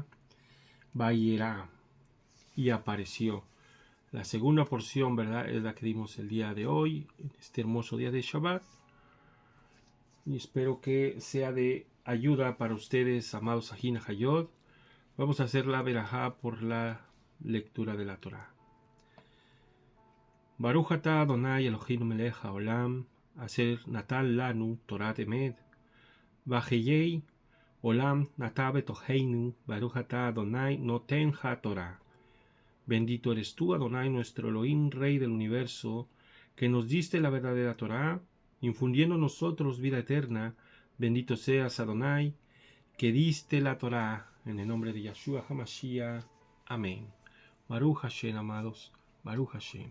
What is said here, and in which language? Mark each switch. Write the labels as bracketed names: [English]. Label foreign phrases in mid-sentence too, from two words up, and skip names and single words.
[Spanish] Vayera. Y apareció. La segunda porción, ¿verdad? Es la que dimos el día de hoy, en este hermoso día de Shabbat. Y espero que sea de ayuda para ustedes, amados Ajina Hayot. Vamos a hacer la verajá por la lectura de la Torah. [Hebrew] ברוך אתה אדני אלהינו מלך העולם, אשר נתן לנו תורת אמת, וחיי עולם נטע בתוכנו, ברוך אתה אדני נותן התורה. [Spanish] Bendito eres tú, Adonai, nuestro Elohim, Rey del universo, que nos diste la verdadera Torah, infundiendo en nosotros vida eterna. Bendito seas, Adonai, que diste la Torah, en el nombre de Yeshua HaMashiach. Amén. [Hebrew] ברוך השם, [Spanish] amados. [Hebrew] ברוך השם.